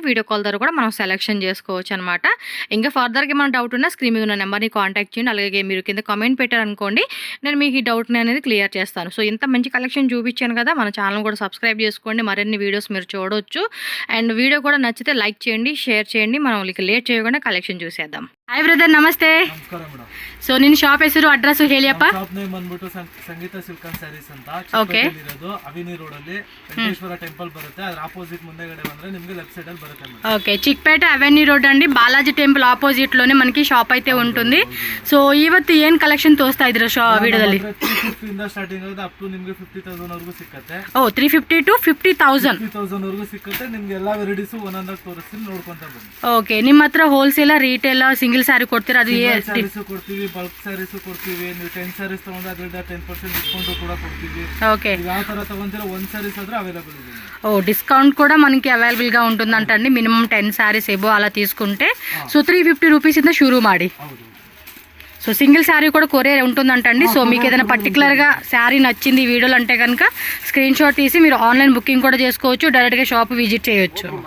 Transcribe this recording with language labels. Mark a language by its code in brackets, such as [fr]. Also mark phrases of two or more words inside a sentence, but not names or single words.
[te] వీడియో కాల్ ద్వారా కూడా మనం సెలెక్షన్ చేసుకోవచ్చు అనమాట. ఇంకా ఫర్దర్గా ఏమైనా డౌట్ ఉన్నా స్క్రీన్ మీద ఉన్న నెంబర్ని కాంటాక్ట్ చేయండి. అలాగే మీరు కింద కామెంట్ పెట్టారనుకోండి, నేను మీకు ఈ డౌట్ని అనేది క్లియర్ చేస్తాను. సో ఇంత మంచి కలెక్షన్ చూపించాను కదా, మన ఛానల్ కూడా సబ్స్క్రైబ్ చేసుకోండి, మరిన్ని వీడియోస్ మీరు చూడవచ్చు. అండ్ వీడియో కూడా నచ్చితే లైక్ చేయండి, షేర్ చేయండి. మనం లేట్ చేయకుండా కలెక్షన్ చూసేద్దాం. [kn] ಹಾಯ್ ಬ್ರದರ್, ನಮಸ್ತೆ. ಸೊ ನಿನ್ನ ಶಾಪ್ ಹೆಸರು ಅಡ್ರೆಸ್ ಹೇಳಿಯಪ್ಪ. [en] shop name [kn] ಬಂದ್ಬಿಟ್ಟು ಸಂಗೀತ ಸಿಲ್ಕ್ ಅಂಡ್ ಸ್ಯಾರೀಸ್ ಅಂತ ಓಕೆ ಇರೋದು ಅವನಿ ರೋಡ್ ಅಲ್ಲಿ ವೆಂಕಟೇಶ್ವರ ಟೆಂಪಲ್ ಬರುತ್ತೆ. ಅದರ ಆಪೋಸಿಟ್ ಮುಂದೆಗಡೆ ಬಂದ್ರೆ ನಿಮಗೆ [en] left side [kn] ಅಲ್ಲಿ ಬರುತ್ತೆ. [te] ఓకే, చిక్పేట అవెన్యూ రోడ్ అండి, బాలాజీ టెంపుల్ ఆపోజిట్ లోనే మనకి షాప్ అయితే ఉంటుంది. [kn] సో ಇವತ್ತು ಏನ್ ಕಲೆಕ್ಷನ್ ತೋರಿಸ್ತಾ ಇದ್ದೀರಾ ವಿಡಿಯೋದಲ್ಲಿ? 350 ಇಂದ ಸ್ಟಾರ್ಟಿಂಗ್ ಆಗುತ್ತೆ [en] up to [kn] ನಿಮಗೆ 50,000 ವರೆಗೂ ಸಿಕ್ಕುತ್ತೆ. ಓ 350 to 50,000 ವರೆಗೂ ಸಿಕ್ಕುತ್ತೆ. ನಿಮಗೆ ಎಲ್ಲಾ ವೆರೈಟೀಸ್ ಒಂದೊಂದಾಗಿ ತೋರಿಸ್ತೀನಿ, ನೋಡ್ಕೊಂತ ಬನ್ನಿ. ಓಕೆ, ನಿಮ್ಮ ಹತ್ರ [en] wholesale retail single saree [kn] ಕೊಡ್ತೀರಾ? ಅದು ಸ್ಯಾರೀಸ್ ಕೊಡ್ತೀವಿ, [en] bulk sarees [kn] ಕೊಡ್ತೀವಿ. ನೀವು 10 ಸ್ಯಾರೀಸ್ ತಗೊಂಡ್ರೆ ಅದರಿಂದ 10% ಡಿಸ್ಕೌಂಟ್ ಕೂಡ ಕೊಡ್ತೀವಿ. [te] ఓకే, [kn] ಯಾವ ತರ ತಗೊಂತೀರಾ ಒಂದು ಸ್ಯಾರೀಸ್ ಆದ್ರೆ ಅವೈಲೇಬಲ್ ಇದೆ. [te] ఓ డిస్కౌంట్ కూడా మనకి అవైలబుల్ గా ఉంటుందంటండి. మినిమం 10 శారీస్ ఏబో అలా తీసుకుంటే. సో 350 రూపీస్ ఇంత షురూ ಮಾಡಿ. సో [en] single saree [te] కూడా కొరియర్ ఉంటుందంటండి. సో మీకు ఏదైనా పర్టికులర్గా శారీ నచ్చింది ఈ వీడియోలో అంటే కనుక స్క్రీన్ షాట్ తీసి మీరు [en] online booking [te] కూడా చేసుకోవచ్చు, డైరెక్ట్గా [en] shop visit [te] చేయొచ్చు.